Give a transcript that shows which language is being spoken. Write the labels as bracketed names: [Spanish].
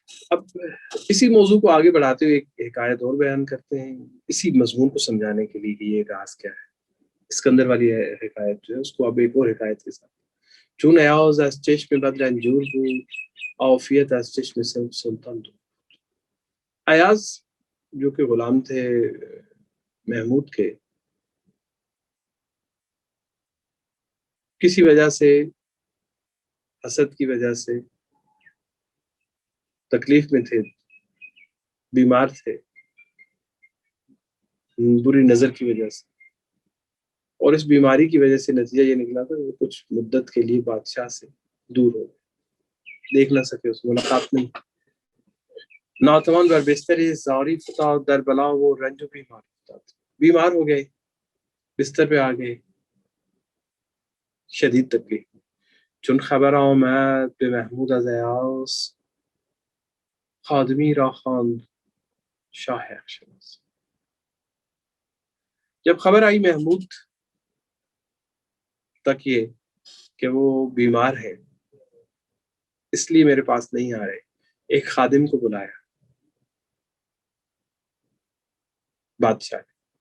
[Urdu] اب اسی موضوع کو آگے بڑھاتے ہوئے ایک حکایت اور بیان کرتے ہیں، اسی مضمون کو سمجھانے کے لیے کہ یہ راز کیا ہے. اسکندر والی حکایت جو ہے اس کو اب ایک اور حکایت کے ساتھ. [Persian] چون ایاز از چشم بد رنجور بود، عافیت از چشم سلطان دور. [Urdu] ایاز جو کہ غلام تھے محمود کے، کسی وجہ سے، حسد کی وجہ سے تکلیف میں تھے، بیمار تھے بری نظر کی وجہ سے، اور اس بیماری کی وجہ سے نتیجہ یہ نکلا تھا کہ وہ کچھ مدت کے لیے بادشاہ سے دور ہو گئے، دیکھ نہ سکے، اس ملاقات نہیں. [Persian] ناتوان بر بستر زاری فتاد، در بلا وہ رنج و بیمار فتاد. [Urdu] بیمار ہو گئے، بستر پہ آ گئے، شدید تکلیف. [Persian] چون خبر آمد به محمود از ایاس، خادمی را خواند شاه اخشناس. [Urdu] جب خبر آئی محمود تک یہ کہ وہ بیمار ہے، اس لیے میرے پاس نہیں آ رہے، ایک خادم کو بلایا بادشاہ نے.